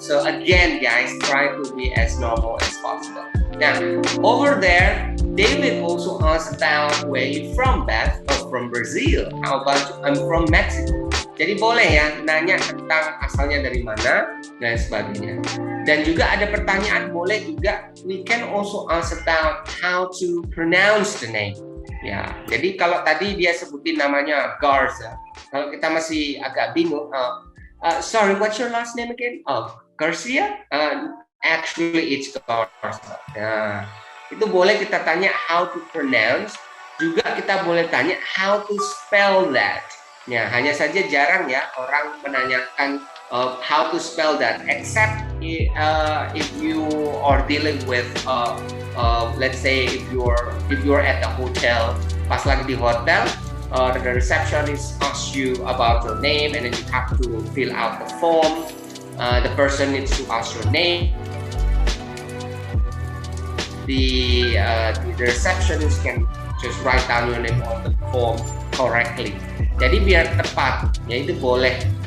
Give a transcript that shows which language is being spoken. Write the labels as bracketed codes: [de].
[en] So again guys, try to be as normal as possible. Now over there, David also asked about where you from, Beth? Oh, from Brazil. How about you? I'm from Mexico. [id] Jadi boleh ya nanya tentang asalnya dari mana dan sebagainya. Dan juga ada pertanyaan boleh juga, [en] we can also ask about how to pronounce the name. [id] Ya, jadi kalau tadi dia sebutin namanya Garza, kalau kita masih agak bingung, [en] sorry, what's your last name again? Oh, Garcia? Actually, it's Garza. [id] Nah, itu boleh kita tanya [en] how to pronounce. [id] Juga kita boleh tanya [en] how to spell that. [id] Ya, hanya saja jarang ya orang menanyakan [en] how to spell that, except if you are dealing with, let's say if you're at the hotel, [id] pas lagi di hotel, [en] the receptionist asks you about your name, and then you have to fill out the form. The person needs to ask your name. The receptionist can just write down your name on the form correctly. [id] Jadi biar tepat, ya itu boleh.